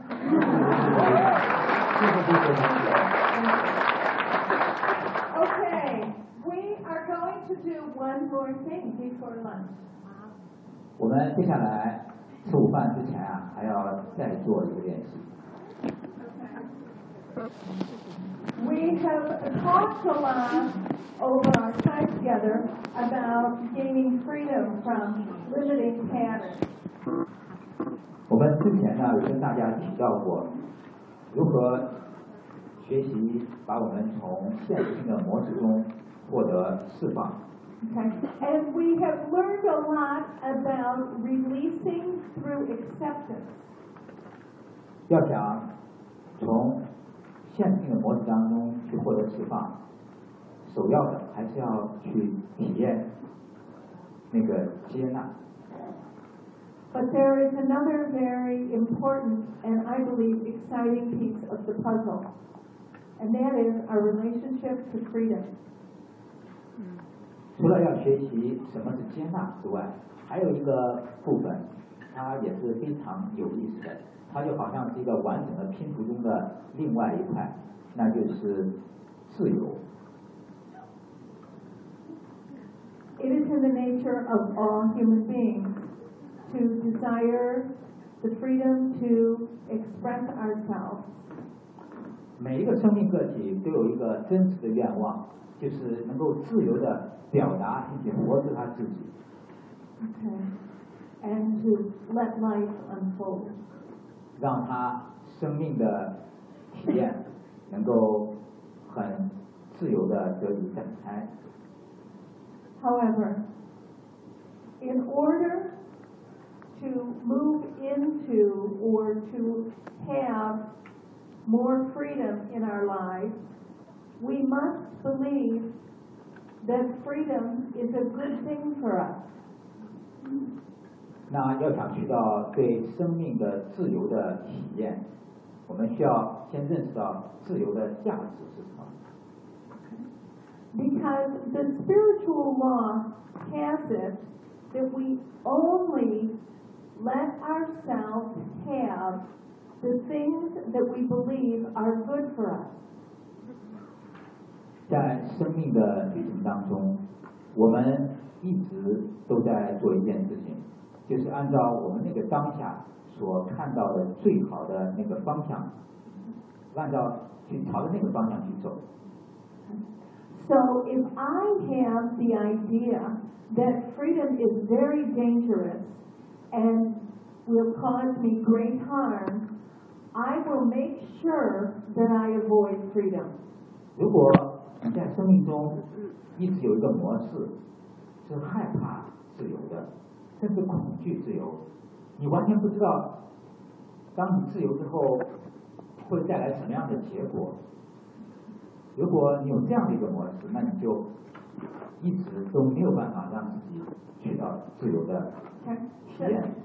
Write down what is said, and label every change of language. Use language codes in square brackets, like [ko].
[en] Okay. We are going to do one more thing before lunch. [zh] 我们接下来吃午饭之前啊，还要再做一个练习。 [en] We have talked a lot over our time together about gaining freedom from limiting patterns. [zh] 我们之前呢，有跟大家提到过如何学习把我们从限制性的模式中。获得释放。 [en] Okay. And we have learned a lot about releasing through acceptance. [zh] 要想从限定的模式当中去获得释放，首要的还是要去体验那个接纳。 [en] But there is another very important and I believe exciting piece of the puzzle, and that is our relationship to freedom. [zh] 除了要学习什么是接纳之外，还有一个部分，它也是非常有意思的。它就好像是一个完整的拼图中的另外一块，那就是自由。 [en] It is in the nature of all human beings to desire the freedom to express ourselves. [zh] 每一个生命个体都有一个真实的愿望，就是能够自由的。表达并且活着他自己。 [en] Okay. And to let life unfold. [zh] 让他生命的体验能够很自由的得以展开。 [en] However, in order to move into or to have more freedom in our lives, we must believe that freedom is a good thing for us. [zh] 那要想去到对生命的自由的体验，我们需要先认识到自由的价值是什么。 [en] Because the spiritual law has it that we only let ourselves have the things that we believe are good for us. [zh] 在生命的旅程当中，我们一直都在做一件事情，就是按照我们那个当下所看到的最好的那个方向，按照去朝着那个方向去走。 [en] So if I have the idea that freedom is very dangerous and will cause me great harm, I will make sure that I avoid freedom. [zh] 如果你在生命中一直有一个模式是害怕自由的，甚至恐惧自由，你完全不知道当你自由之后会带来什么样的结果。如果你有这样的一个模式，那你就一直都没有办法让自己去到自由的体验。